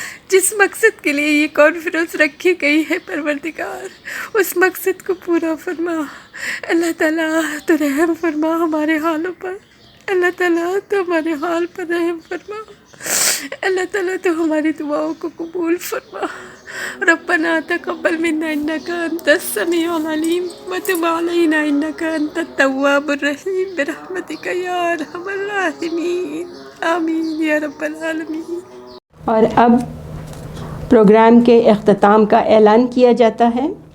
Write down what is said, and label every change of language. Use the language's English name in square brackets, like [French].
[Urdu] جس مقصد کے لیے یہ کانفرنس رکھی گئی ہے پروردگار اس مقصد کو پورا فرما. اللہ تعالیٰ تو رحم فرما ہمارے حالوں پر. اللہ تعالیٰ تو ہمارے حال پر رحم فرما. اللہ تعالیٰ تو ہماری دعاؤں کو قبول فرما. [Arabic] ربنا تقبل منا انك انت السميع العليم وتب علينا انك انت التواب الرحيم برحمتك يا ارحم الراحمين آمین یا رب العالمین. [Urdu] اور اب پروگرام کے اختتام کا اعلان کیا جاتا ہے.